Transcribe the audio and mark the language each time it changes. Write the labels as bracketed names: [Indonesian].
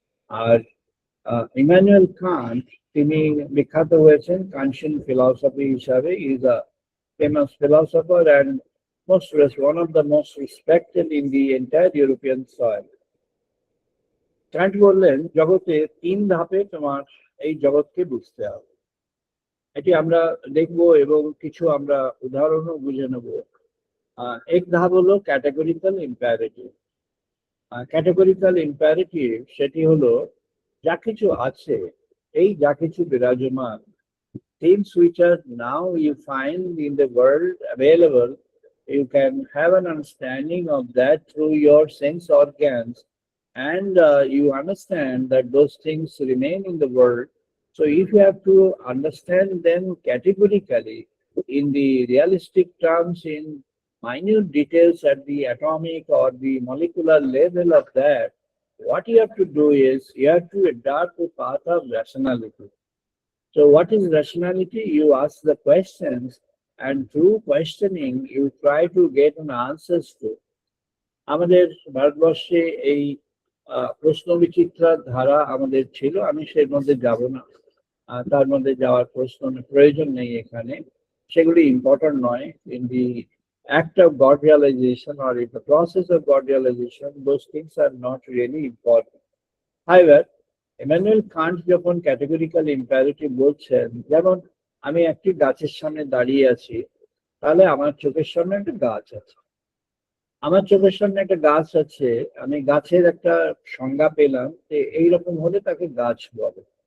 [Bangla] আর Immanuel Kant, তিনি বিখ্যাত হয়েছেন কান্টিয়ান ফিলসফি হিসাবে। [English] Is a famous philosopher and one of the most respected in the entire European soil. [Bangla] Kant বললেন জগতে 3 ধাপে তোমার এই জগৎকে বুঝতে হবে। এটি আমরা দেখবো এবং কিছু আমরা উদাহরণও বুঝে নেব। এক ধাপ হলো ক্যাটেগরিক্যাল ইম্পারেটিভ। ক্যাটেগরিক্যাল ইম্পারেটিভ সেটি হলো যা কিছু আছে, এই যা কিছু বিরাজমান, [English] things which are now you find in the world available, you can have an understanding of that through your sense organs, and you understand that those things remain in the world. So if you have to understand them categorically in the realistic terms, in minute details at the atomic or the molecular level of that, what you have to do is you have to adopt the path of rationality. So what is rationality? You ask the questions, and through questioning you try to get an answers to. [Bangla] আমাদের ভারতবর্ষে এই প্রশ্ন বিচিত্রার ধারা আমাদের ছিল, আমি সেই মধ্যে যাব না, তার মধ্যে যাওয়ার প্রয়োজন নেই এখানে, সেগুলি ইম্পর্টেন্ট নয়। [English] In the act of God realization or in the process of God realization, those things are not really important. [Bangla] However, Immanuel Kant যখন ক্যাটেগরিক্যাল ইম্পারেটিভ বলছেন, যেমন আমি একটি গাছের সামনে দাঁড়িয়ে আছি, তাহলে আমার চোখের সামনে একটা গাছ আছে, আমার চোখের সামনে একটা গাছ আছে, আমি গাছের একটা সংজ্ঞা পেলাম যে এইরকম হলে তাকে গাছ বলে।